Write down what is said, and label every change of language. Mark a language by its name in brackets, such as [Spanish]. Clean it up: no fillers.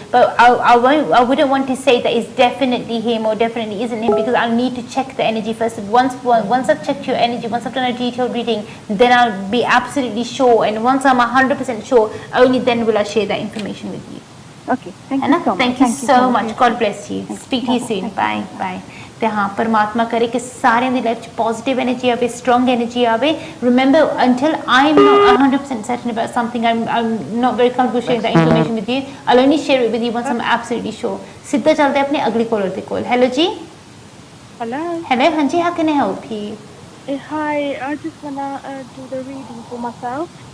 [English] But I wouldn't want to say that it's definitely him or definitely isn't him, because I'll need to check the energy first. Once I've checked your energy, once I've done a detailed reading, then I'll be absolutely sure. And once I'm 100% sure, only then will I share that information with you. Okay, thank you so much. Thank you so much. God bless you. Speak to you soon. Bye. Bye. [Punjabi] ਤੇ ਹਾਂ ਪਰਮਾਤਮਾ ਕਰੇ ਕਿ ਸਾਰਿਆਂ ਦੀ life 'ਚ positive energy ਆਵੇ, strong energy ਆਵੇ. [English] Remember, until I'm not 100% certain about something, I'm not very comfortable sharing that information with you. I'll only share it with you once I'm absolutely sure. [Punjabi] ਸਿੱਧਾ ਚੱਲਦੇ ਆਪਣੇ ਅਗਲੀ collar ਦੇ ਕੋਲ. Hello ਜੀ. [English] Hello. Hello, ਹਾਂਜੀ, how can I help you? Hi, I just wanna do the reading for myself.